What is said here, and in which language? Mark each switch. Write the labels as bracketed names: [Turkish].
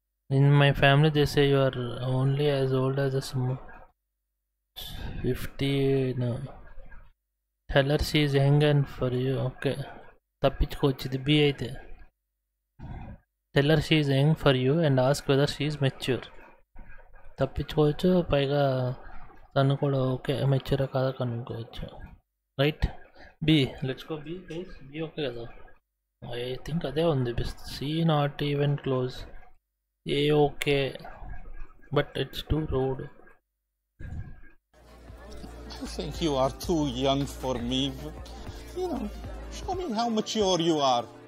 [English] In my family they say you are only as old as a 50. No. Tell her she is young and for you. Okay. [Telugu] తప్పించుకోవచ్చు ఇది B అయితే. [English] Tell her she is young for you and ask whether she is mature. [Telugu] తప్పించుకోవచ్చు, పైగా తను కూడా okay mature కాదా కనుక్కోవచ్చు. Right, [English] B. Let's go B, guys. B okay kada? I think [Telugu] అదే ఉంది. [English] C not even close. A okay, but it's too rude. I think you are too young for me. You know, show me how mature you are.